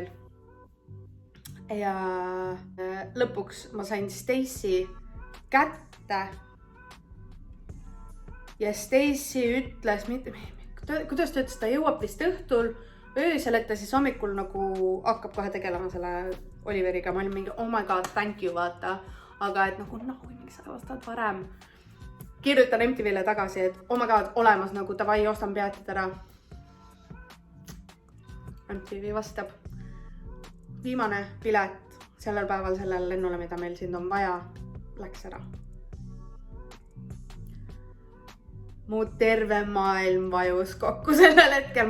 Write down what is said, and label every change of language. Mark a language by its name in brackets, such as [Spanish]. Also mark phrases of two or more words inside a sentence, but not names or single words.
[Estonian] Ja lõpuks ma sain Stacy kätte. Ja Stacy ütles, kuidas ta ütles, ta jõuab vist õhtul öösel, et ta siis hommikul nagu hakkab kohe tegelema selle Oliveriga. Ma olin mingi, [English] oh my god, thank you, [Estonian] vaata. Aga et nagu, miks sa vastad varem. Kirjutan MTV-le tagasi, et [English] oh my god, [Estonian] olemas nagu davai, ostan peatid ära. MTV vastab. Viimane pilet sellel päeval sellele lennule, mida meil siin on vaja, läks ära. Mu terve maailm vajus kokku sellel hetkel.